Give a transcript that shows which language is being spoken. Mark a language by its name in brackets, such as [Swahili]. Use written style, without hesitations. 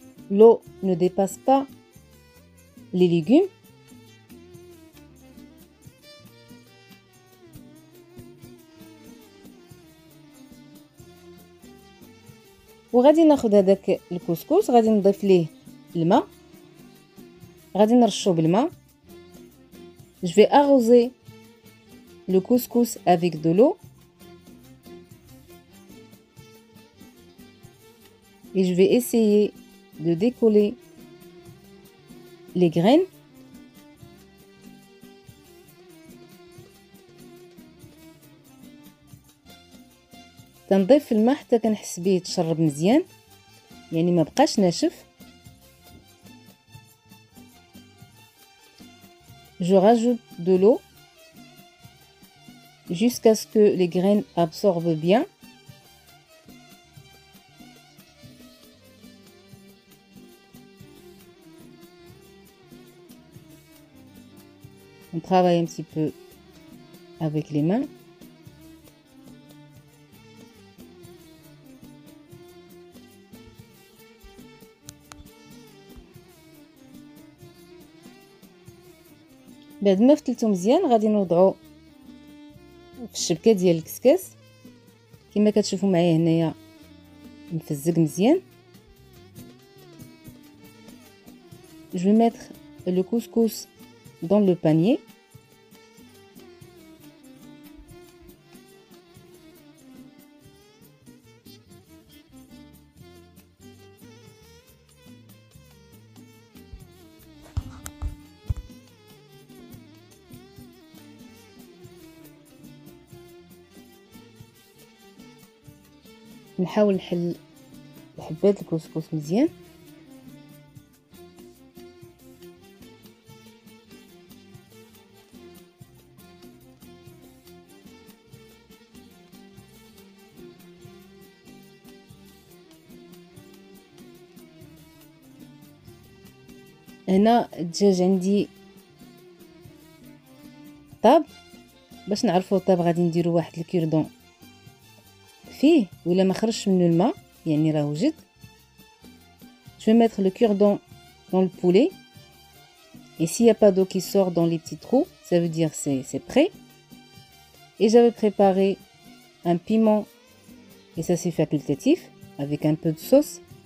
[French] لو نو ديباس با لي ليغوم. [Arabic] وغادي ناخذ هذاك الكسكس غادي نضيف ليه الماء. غادي نرشو بالماء. [French] Je vais arroser le couscous avec de l'eau et je vais essayer de décoller les graines. [Arabic] كنضيف الماء حتى كنحس به يتشرب مزيان يعني ما بقاش ناشف. [French] Je rajoute de l'eau jusqu'à ce que les graines absorbent bien. On travaille un petit peu avec les mains. [Arabic] بعد ما فتلتو مزيان غادي نوضعو في الشبكه ديال الكسكاس كما كتشوفوا معايا هنايا مفزق مزيان. [French] Je vais mettre le couscous dans le panier. [Arabic] نحاول نحل حبات الكسكس مزيان. هنا الدجاج عندي طاب. باش نعرفوا طاب غادي نديروا واحد الكيردون فيه ولا ما خرجش منه الماء يعني راه وجد. [French] Je vais mettre le cure-dent dans le poulet et s'il n'y a pas d'eau qui sort dans les petits trous, ça veut dire c'est prêt. Et j'avais préparé un piment et ça c'est facultatif avec un peu de sauce.